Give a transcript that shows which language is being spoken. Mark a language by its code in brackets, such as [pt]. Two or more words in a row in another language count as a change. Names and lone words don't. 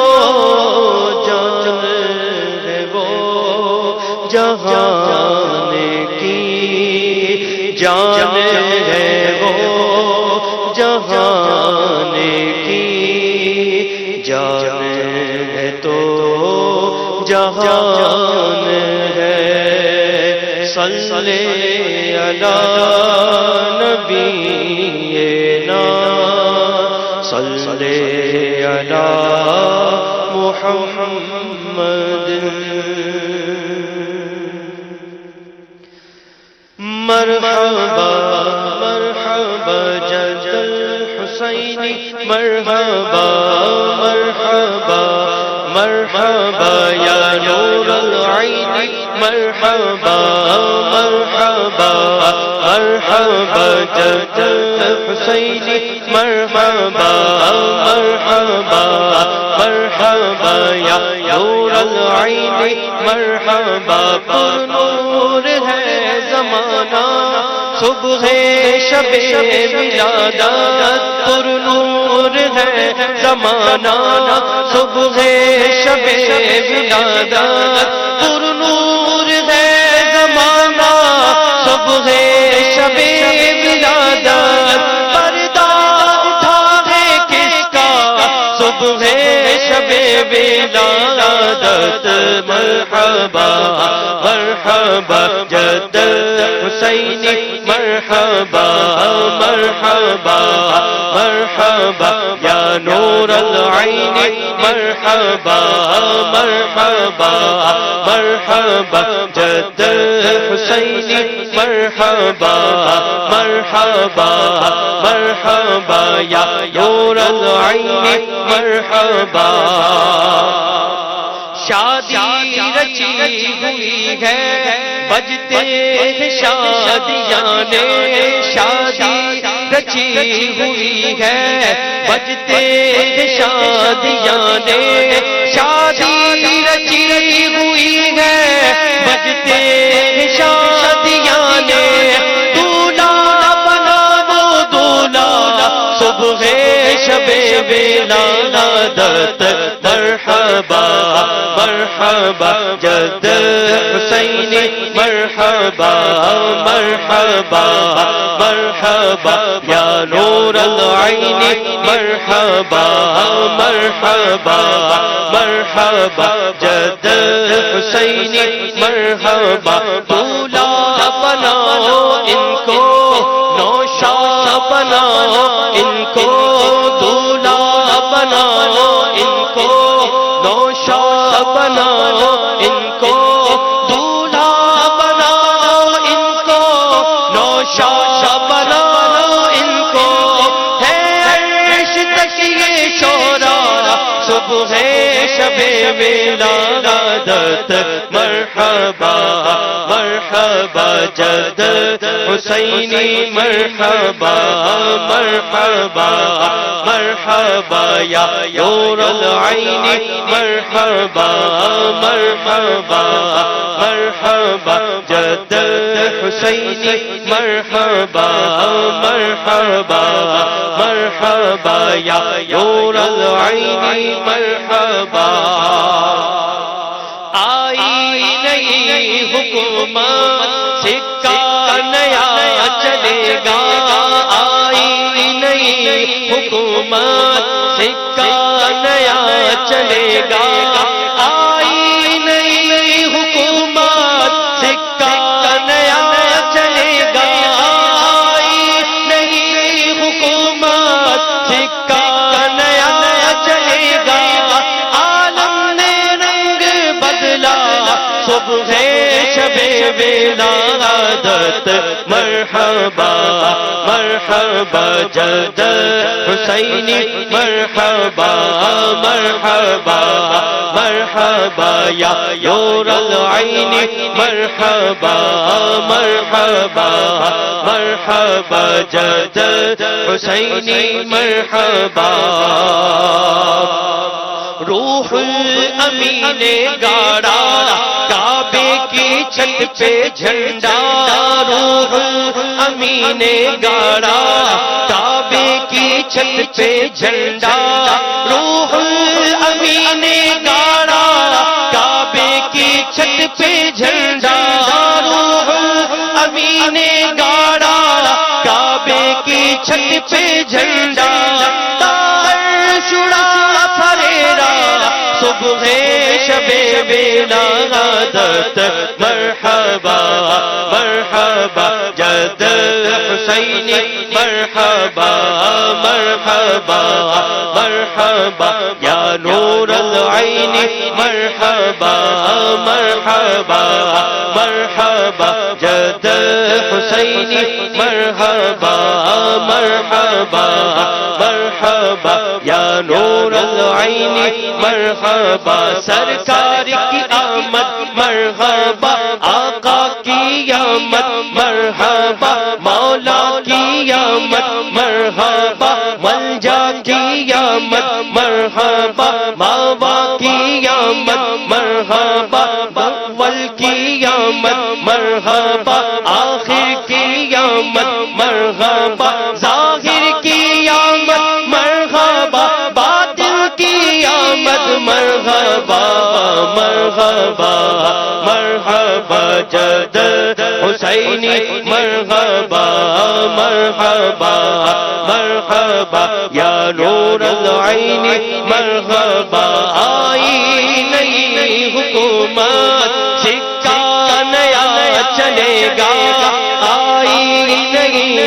[ur] جان ہے وہ جہان کی، جان ہے وہ جہان کی، جان ہے تو جہان ہے. [ar] صلی علی نبینا صلی علی محمد. مرحبا مرحبا جد الحسین، مرحبا مرحبا مرحبا یا نور العین، مرحبا مرحبا مرحبا جد الحسین، مرحبا مرحبا مرحبا یا نور العین، مرحبا. [ur] پر نور ہے زمانہ صبح شب ولادت، پر نور ہے زمانہ صبح شب ولادت، پر نور ہے زمانہ صبح شب ولادت. پردہ اٹھا ہے کس کا صبح شب ولادت. [ar] مرحبا مرحبا جد حسین، مرحبا مرحبا مرحبا یا نور العین، مرحبا مرحبا مرحبا جد حسین، مرحبا مرحبا مرحبا یا نور العین، مرحبا. [ur] شادی رچی ہوئی ہے بجتے ہیں شادیاں نے، شادی رچی ہوئی ہے بجتے ہیں شادیاں نے، شادی رچی ہوئی ہے بجتے ہیں شادیاں نے. دولہا بنا وہ دولہا صبح شب ولادت، [ar] مرحبا مرحبا جد حسین، مرحبا مرحبا مرحبا یا نور العین مرحبا مرحبا مرحبا جد حسین مرحبا [ur] دولا بناؤ ان کو نوشا بناؤ ان کو دولا بناؤ ان کو نوشا بناؤ ان کو دولا بناؤ ان کو نوشا بناؤ ان کو ہے عرش تک یہ شورا صبح شب [ar] ولادت مرحبا مرحبا جد حسینی مرحبا مرحبا مرحبا یا نور العین مرحبا مرحبا مرحبا جد حسینی مرحبا مرحبا مرحبا یا نور العین مرحبا [ur] آئی نئی حکومت سکہ نیا چلے گا آئی نئی حکومت سکہ نیا چلے گا آئی نئی حکومت سکہ نیا چلے گا آئی نئی حکومت سکہ نیا چلے گا عالم نے رنگ بدلا صبح شب [ar] ولادت مرحبا مرحبا جد حسینی مرحبا مرحبا مرحبا یا نور العین مرحبا مرحبا مرحبا جد حسینی مرحبا [ur] روح الامین نے گاڑا کعبے کی چھت پہ جھنڈا روح الامین نے گاڑا کعبے کی چھت پہ جھنڈا روح الامین نے گاڑا کعبے کی چھت پہ جھنڈا روح الامین نے گاڑا کعبے کی چھت پہ جھنڈا صبح شب ولادت [ar] مرحبا مرحبا جد حسینی مرحبا مرحبا مرحبا یا نور العین مرحبا مرحبا مرحبا جد حسینی مرحبا مرحبا مرحبا یا نور العین مرحبا [ur] سرکار کی آمد مرحبا آقا کی آمد مرحبا مولا کی آمد مرحبا ملجا کی آمد مرحبا ماوا کی آمد مرحبا اول کی آمد مرحبا آخر کی آمد مرحبا ظاہر کی آمد مرحبا باطن کی آمد مرحبا مرحبا [ar] مرحبا جد حسینی مرحبا مرحبا مرحبا یا نور العین مرحبا [ur] آئی نئی حکومت سکہ نیا چلے گا آئی نئی